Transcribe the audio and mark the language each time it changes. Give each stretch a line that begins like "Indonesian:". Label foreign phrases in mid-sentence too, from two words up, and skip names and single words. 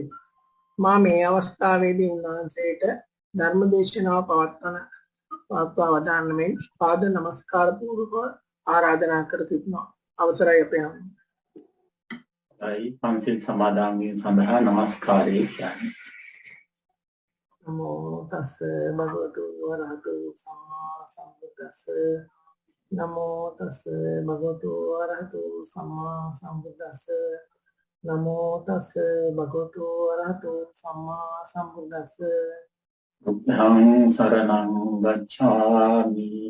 Sinhala: මා මේ අවස්ථාවේදී උන්වහන්සේට ධර්මදේශනාව පවත්වා වදාන්න මෙන් පාද නමස්කාර පූර්වක ආරාධනා කර සිටිනවා. අවසරයි අපේ හැමෝම. පන්සිල් සමාදන් වීම සඳහා නමස්කාරය කියන්නේ.
Pali: නමෝ තස් භගවතු වරහතු සම්මා සම්බුද්දස්ස. නමෝ තස් භගවතු වරහතු සම්මා සම්බුද්දස්ස. නමෝ තස් භගවතු වරහතු සම්මා සම්බුද්දස්ස. බුද්ධං සරණං ගච්ඡාමි.